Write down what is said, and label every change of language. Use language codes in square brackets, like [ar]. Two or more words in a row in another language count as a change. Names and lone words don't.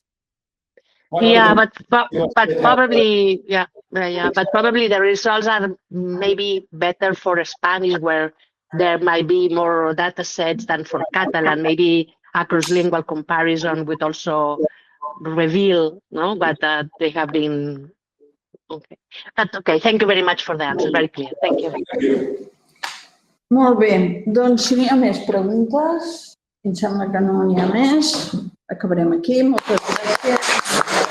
[en] Yeah, but probably but probably the results are maybe better for Spanish, where there might be more data sets than for Catalan. Maybe a cross-lingual comparison would also reveal, no? But they have been. Okay. But okay, thank you very much for the answer. Very clear. Thank you. [ca] Molt bé, doncs si n'hi ha més preguntes, em sembla que no n'hi ha més, acabarem aquí. Moltes gràcies.